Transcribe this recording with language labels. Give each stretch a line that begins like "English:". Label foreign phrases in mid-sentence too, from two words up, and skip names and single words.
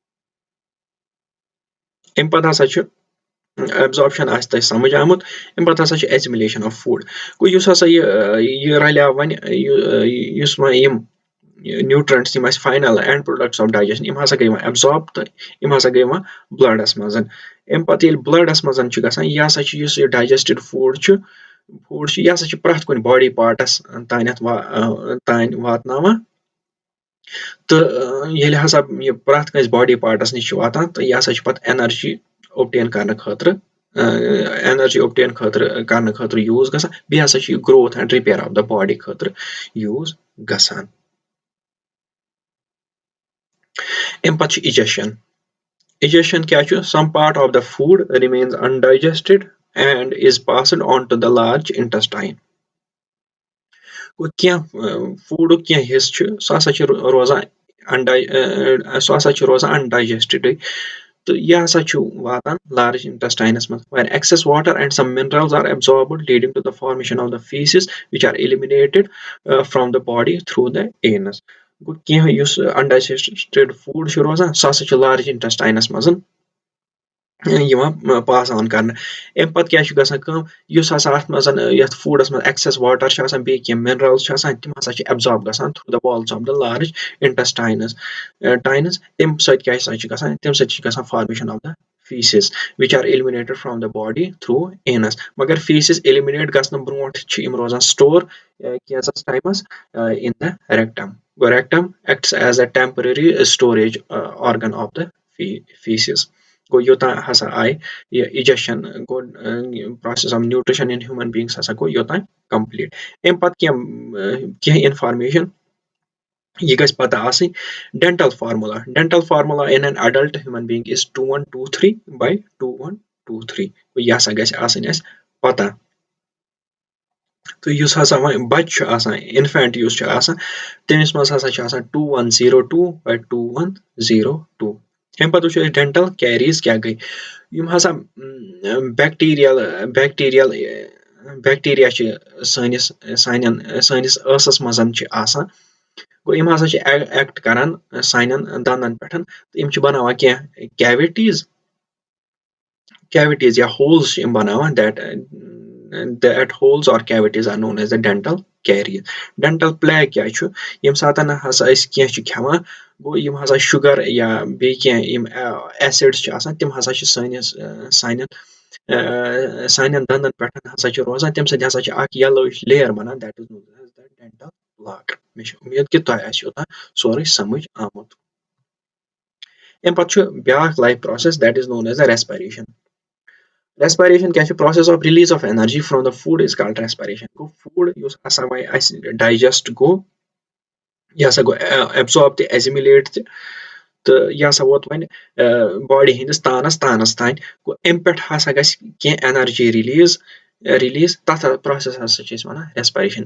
Kashmiri: اَمہِ پَتہٕ ہسا چھُ absorption آسہِ تۄہہِ سَمجھ آمُت اَمہِ پَتہٕ ہسا چھِ
English: assimilation of food.
Kashmiri: گوٚو یُس ہسا یہِ رَلیو وۄنۍ یُس وۄنۍ یِم nutrients یِم اَسہِ
English: final end products of digestion
Kashmiri: یِم ہسا گٔے وۄنۍ absorb تہٕ یِم ہسا گٔے وۄنۍ bloodَس منٛز. اَمہِ پَتہٕ ییٚلہِ bloodَس منٛز چھُ گژھان یہِ ہسا چھُ یُس یہِ
English: digested food
Kashmiri: چھُ یہِ ہسا چھُ پرٛٮ۪تھ کُنہِ
English: body parts
Kashmiri: تانۍ واتناوان. تہٕ ییٚلہِ ہسا یہِ پرٛٮ۪تھ کٲنٛسہِ
English: body parts
Kashmiri: نِش چھُ واتان تہٕ یہِ ہسا چھُ پَتہٕ
English: energy obtain
Kashmiri: کرنہٕ خٲطرٕ یوٗز گژھان بیٚیہِ ہسا چھُ یہِ
English: growth and repair of the body
Kashmiri: خٲطرٕ یوٗز گژھان. اَمہِ پَتہٕ چھُ اِجیٚکشن.
English: اِجیٚکشن
Kashmiri: کیاہ چھُ
English: some part of the food remains undigested and is passed on to the large intestine.
Kashmiri: کینٛہہ فوڈُک کینٛہہ حِصہٕ چھُ سُہ ہسا چھُ روزان undigested تہٕ یہِ ہسا چھُ واتان
English: large intestine
Kashmiri: منٛز.
English: where excess water and some minerals are absorbed leading to the formation of the feces which are eliminated from the body through the anus.
Kashmiri: گوٚو کینٛہہ یُس
English: undigested food
Kashmiri: چھُ روزان سُہ ہسا چھُ
English: large intestine
Kashmiri: منٛز یِوان
English: pass on
Kashmiri: کرنہٕ. اَمہِ پَتہٕ کیاہ چھُ گژھان کٲم یُس ہسا اَتھ منٛز یَتھ فوڈَس منٛز
English: excess water
Kashmiri: چھُ آسان بیٚیہِ کینٛہہ مِنرلز چھِ آسان تِم ہسا چھِ ایبزارب گژھان
English: through the walls of the large intestines.
Kashmiri: تَمہِ سۭتۍ کیاہ ہسا چھُ گژھان
English: تَمہِ سۭتۍ چھُ گژھان formation of the feces which are eliminated from the body through anus.
Kashmiri: مگر feces eliminate گژھنہٕ برونٛٹھ چھِ یِم روزان سٹور کینٛژس ٹایمس
English: in the rectum. Rectum acts as a temporary storage organ of the feces.
Kashmiri: گوٚو یوٚتام ہسا آیہِ یہِ اِجیٚکشن گوٚو
English: process of nutrition in human beings
Kashmiri: ہسا گوٚو یوٚتام کمپلیٖٹ. اَمہِ پَتہٕ کینٛہہ اِنفارمیشن یہِ گژھِ پتہ آسٕنۍ.
English: dental formula in an adult human being is 2123/2123.
Kashmiri: یہِ ہسا گژھِ آسٕنۍ اَسہِ پتہ. تہٕ یُس ہسا وۄنۍ بچہِ چھُ آسان اِنفینٹ یُس چھُ آسان تٔمِس منٛز ہسا چھُ آسان 2102/2102. اَمہِ پَتہٕ وٕچھو أسۍ
English: dental caries
Kashmiri: کیاہ گٔے. یِم ہسا بیکٹیریا چھِ سٲنِس ٲسس منٛز چھِ آسان گوٚو یِم ہسا چھِ ایکٹ کران سانٮ۪ن دندن پٮ۪ٹھ تہٕ یِم چھِ بناوان کینٛہہ کیوِٹیٖز یا ہولز چھِ یِم بناوان
English: that holes or cavities are known as the dental caries. Dental plaque
Kashmiri: کیاہ چھُ ییٚمہِ ساتہٕ ہسا أسۍ کینٛہہ چھِ کھٮ۪وان گوٚو یِم ہسا شُگر یا بیٚیہِ کینٛہہ یِم ایسِڈس چھِ آسان تِم ہسا چھِ سانٮ۪ن دندن پٮ۪ٹھ ہسا چھِ روزان تَمہِ سۭتۍ ہسا چھِ اکھ
English: yellowish layer
Kashmiri: بنان
English: that is known as the dental plaque.
Kashmiri: مےٚ چھِ اُمید کہِ تۄہہِ آسہِ اوٚتام سورُے سمجھ آمُت. اَمہِ پَتہٕ چھُ بیاکھ
English: life process that is known as the respiration. Respiration
Kashmiri: کیاہ چھُ
English: process of release of energy from the food is called respiration.
Kashmiri: گوٚو فوڈ یُس ہسا وۄنۍ اَسہِ ڈایجسٹ گوٚو یہِ ہسا گوٚو ایبزارب تہِ ایزِمِلیٹ تہِ تہٕ یہِ ہسا ووت وۄنۍ باڈی ہٕنٛدِس تانس تانۍ گوٚو اَمہِ پٮ۪ٹھ ہسا گژھِ کینٛہہ
English: energy release
Kashmiri: تَتھ پروسیس ہسا چھِ أسۍ وَنان respiration.